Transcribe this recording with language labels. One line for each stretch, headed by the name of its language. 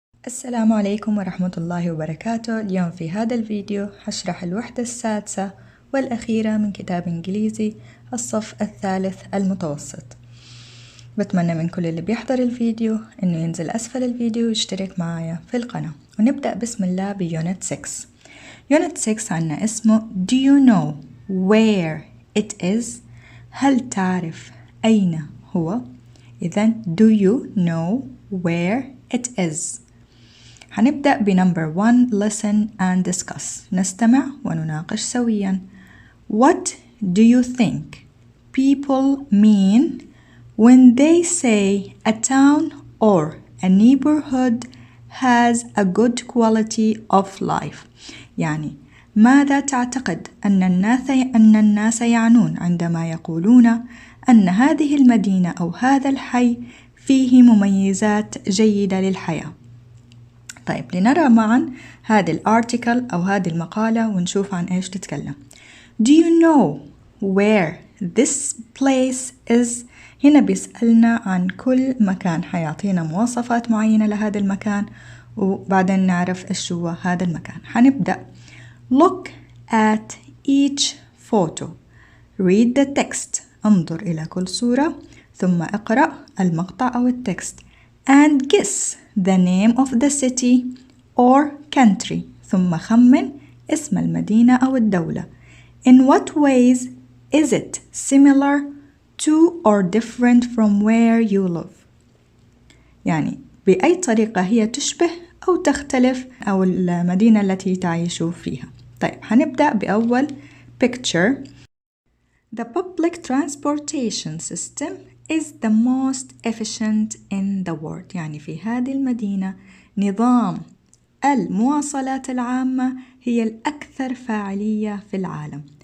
Arabic: السلام عليكم ورحمة الله وبركاته. اليوم في هذا الفيديو حشرح الوحدة السادسة والأخيرة من كتاب إنجليزي الصف الثالث المتوسط. بتمنى من كل اللي بيحضر الفيديو إنه ينزل أسفل الفيديو ويشترك معايا في القناة. ونبدأ بسم الله بيونت 6. يونت 6 عنا اسمه
English: Do you know where it is؟
Arabic: هل تعرف أين هو؟ إذن Do you know where it is؟ هنبدأ بنمبر 1
English: listen and discuss.
Arabic: نستمع ونناقش سويا.
English: What do you think people mean when they say a town or a neighborhood has a good quality of life؟
Arabic: يعني ماذا تعتقد أن الناس يعنون عندما يقولون أن هذه المدينة أو هذا الحي فيه مميزات جيدة للحياة؟ طيب لنرى معا هذه الارتيكل أو هذه المقالة ونشوف عن إيش تتكلم.
English: Do you know where this place is؟
Arabic: هنا بيسألنا عن كل مكان، حيعطينا مواصفات معينة لهذا المكان وبعدين نعرف إيش هو هذا المكان. هنبدأ
English: Look at each photo. Read the text.
Arabic: انظر إلى كل صورة ثم اقرأ المقطع أو التكست.
English: And guess the name of the city or country.
Arabic: ثم خمن اسم المدينة أو الدولة.
English: In what ways is it similar to or different from where you live؟
Arabic: يعني بأي طريقة هي تشبه أو تختلف أو المدينة التي تعيش فيها. طيب هنبدأ بأول picture.
English: The public transportation system is the most efficient in the world.
Arabic: يعني في هذه المدينة نظام المواصلات العامة هي الأكثر فاعلية في العالم.